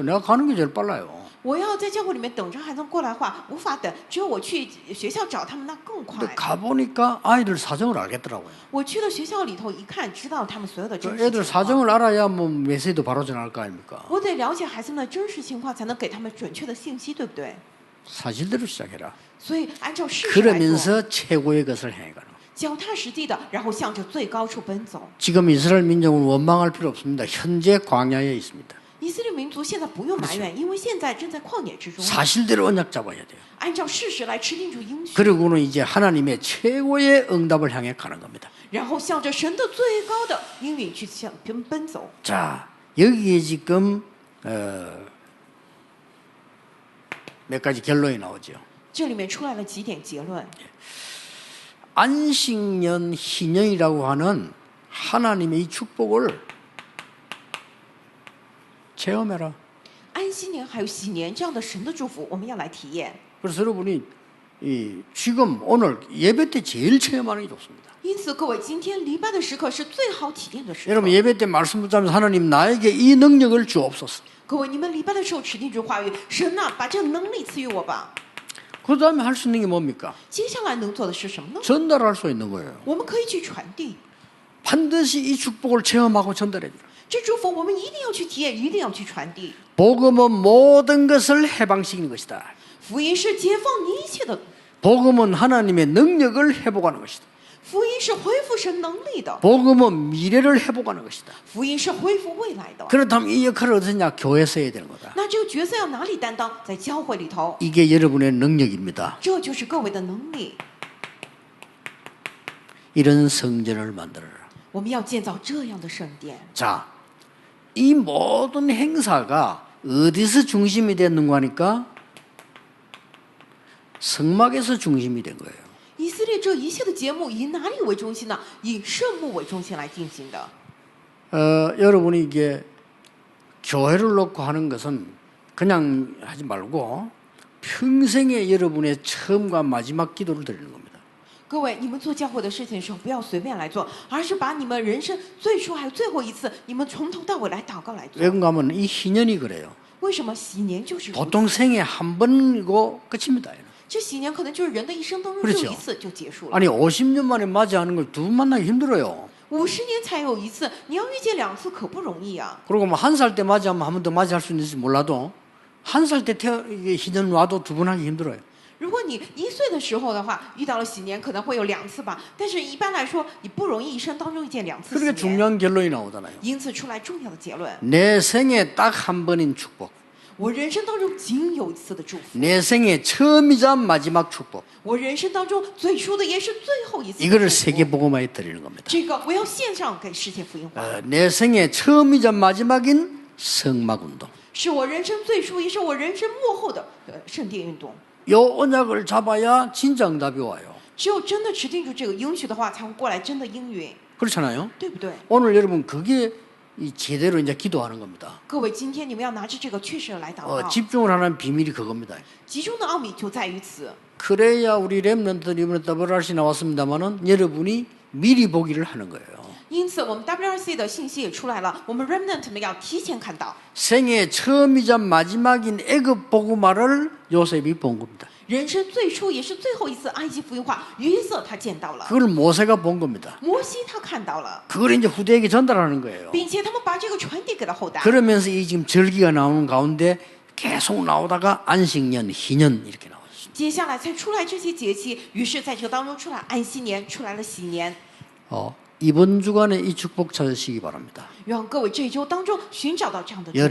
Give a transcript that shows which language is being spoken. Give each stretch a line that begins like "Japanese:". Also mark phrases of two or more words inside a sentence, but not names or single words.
Korean: 내가 가는 게 제일 빨라요.
Chinese: 我要在教会里面等着孩子们过来的话，无法等，只有我去学校找他们，那更
Korean: 근데
Chinese: 快。
Korean: 가보니까 아이들 사정을 알겠더라고요.
Chinese: 我去了学校里头一看，知道他们所有的
Korean: 그
Chinese: 真实
Korean: 애들
Chinese: 情况。
Korean: 사정을 알아야 뭐 메시지도 바로 전할 거 아닙니까?
Chinese: 我得了解孩子们的真实情况，才能给他们准确的信息，对不对？
Korean: 사실대로 시작해라.
Chinese: 所以按照事实来做，
Korean: 그러면서 최고의 것을 행해가라.
Chinese: 脚踏实地的，然后向着最高处奔走。
Korean: 지금 이스라엘 민족은 원망할 필요 없습니다. 현재 광야에 있습니다.
Chinese: 以色列民族现在不用埋怨，因为现在正在旷野之中。
Korean: 사실대로 언약 잡아야 돼요.
Chinese: 按照事实来吃定主应许，
Korean: 그리고는 이제 하나님의 최고의 응답을 향해 가는 겁니다.
Chinese: 然后向着神的最高的应允去奔走。
Korean: 자, 여기에 지금 몇 가지 결론이 나오죠.
Chinese: 这里面出来了几点结论。
Korean: 안식년 희년이라고 하는 하나님의 이 축복을 체험해라.
Chinese: 安息年还有喜年这样的神的祝福，我们要来体验。
Korean: 그래서 여러분이 지금 오늘 예배 때 제일 체험하는 게 좋습니다.
Chinese: 因此，各位，今天礼拜的时刻是最好体验的时刻。
Korean: 여러분 예배 때 말씀 붙잡으면서 하나님 나에게 이 능력을 주옵소서.
Chinese: 各位，你们礼拜的时候持定主话语，神呐、把这个能力赐予我吧。
Korean: 그 다음에 할 수 있는 게 뭡니까?
Chinese: 接下来能做的是什么呢？
Korean: 전달할 수 있는 거예요.
Chinese: 我们可以去传递
Korean: 반드시 이 축복을 체험하고 전달해 주라.
Chinese: 这祝福，我们一定要去体验，一定要去传递。
Korean: 복음은 모든 것을 해방시키는 것이다.
Chinese: 福音是解放你一切的，
Korean: 복음은 하나님의 능력을 회복하는 것이다.
Chinese: 福音是恢复神能力的，
Korean: 복음은 미래를 회복하는 것이다.
Chinese: 福音是恢复未来的。
Korean: 그렇다면 이 역할을 어디서 했냐? 교회에서 해야 되는 거다.
Chinese: 那这个角色要哪里担当？在教会里头，
Korean: 이게 여러분의 능력입니다.
Chinese: 这就是各位的能力。
Korean: 이런 성전을 만들어라.
Chinese: 我们要建造这样的圣殿。
Korean: 자, 이 모든 행사가 어디서 중심이 됐는가 하니까 성막에서 중심이 된 거예요.
Chinese: 以色列这一切的节目以哪里为中心呢？以圣幕为中心来进行的。
Korean: 여러분이 이게 교회를 놓고 하는 것은 그냥 하지 말고 평생에 여러분의 처음과 마지막 기도를 드리는 겁니다.
Chinese: 各位，你们做教会的事情的时候，不要随便来做，而是把你们人生最初还有最后一次，你们从头到尾来祷告来做。
Korean: 왜 그런가 하면 이 희년이 그래요.
Chinese: 为什么喜年就是如此？
Korean: 보통 생에 한 번이고 끝입니다.
Chinese: 这喜年可能就是人的一生当中
Korean: 그렇죠
Chinese: 只有一次就结束了，
Korean: 아니 50년 만에 맞이하는 걸 두 번 만나기 힘들어요.
Chinese: 50 年才有一次，你要遇见2次可不容易啊。
Korean: 그리고 뭐 한 살 때 맞이하면 한 번 더 맞이할 수 있는지 몰라도 한 살 때 이게 희년 와도 두 번 하기 힘들어요.
Chinese: 如果你1岁的时候的话，遇到了喜年，可能会有2次吧，但是一般来说，你不容易一生当中遇见2次
Korean: 그러니까
Chinese: 喜年。
Korean: 중요한 결론이 나오잖아요.
Chinese: 因此出来重要的结论：
Korean: 내 생에 딱 한 번인 축복.
Chinese: 我人生当中仅有一次的祝福，
Korean: 내 생에 처음이자 마지막 축복.
Chinese: 我人生当中最初的也是最后一次的
Korean: 이거를
Chinese: 祝福
Korean: 세계복음화에 드리는 겁니다.
Chinese: 这个我要献上给世界福音化，
Korean: 내 생에 처음이자 마지막인 성막운동.
Chinese: 是我人生最初，也是我人生末后的圣殿运动。
Korean: 요 언약을 잡아야 진짜 응답이 와요.
Chinese: 只有真的持定住这个应许的话，才会过来真的应允，
Korean: 그렇잖아요.
Chinese: 对不对？
Korean: 오늘 여러분 그게 이 제대로 이제 기도하는 겁니다.
Chinese: 各位，今天你们要拿着这个确实来祷告，
Korean: 집중을 하는 비밀이 그겁니다.
Chinese: 集中的奥秘就在于此。
Korean: 그래야 우리 랩런트들 이번에 WRC 나왔습니다만은 여러분이 미리 보기를 하는 거예요.
Chinese: 因此，我们 WRC 的信息也出来了，我们 Remnant 呢要提前看到，
Korean: 생애 처음이자 마지막인 애굽 복음화를 요셉이 본 겁니다.
Chinese: 人生最初也是最后一次埃及福音化，约瑟他见到了，
Korean: 그걸 모세가 본 겁니다.
Chinese: 摩西他看到了，
Korean: 그걸 이제 후대에게 전달하는 거예요.
Chinese: 并且他们把这个传递给了后代。
Korean: 그러면서 이 지금 절기가 나오는 가운데 계속 나오다가 안식년, 희년 이렇게 나왔습니다.
Chinese: 接下来才出来这些节气，于是在这个当中出来安息年，出来了喜年。
Korean: 이번 주간에 이 축복 찾으시기 바랍니다.
Chinese: 让各位这一周当中寻找到这样的祝福。